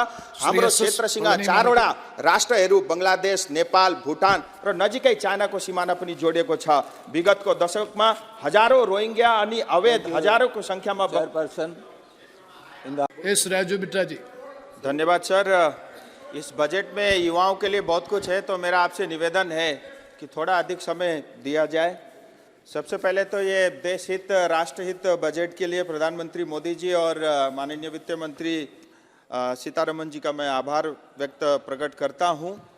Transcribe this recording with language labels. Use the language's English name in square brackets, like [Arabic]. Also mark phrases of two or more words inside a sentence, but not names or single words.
[Nepali] हाम्रो क्षेत्रसँग चारवटा राष्ट्रहरू बंगलादेश, नेपाल, भुटान र नजिकै चाइनाको सिमाना पनि जोडिएको छ। विगतको दशकमा हजारौं रोहिंग्या अनि अवैध हजारौंको संख्यामा धन्यवाद सर। [Hindi] इस बजट में युवाओं के लिए बहुत कुछ है, तो मेरा आपसे निवेदन है कि थोड़ा अधिक समय दिया जाए। सबसे पहले तो ये देश हित राष्ट्रहित बजट के लिए प्रधानमंत्री मोदी जी और माननीय वित्त मंत्री सीतारमण जी का मैं आभार प्रकट करता हूँ।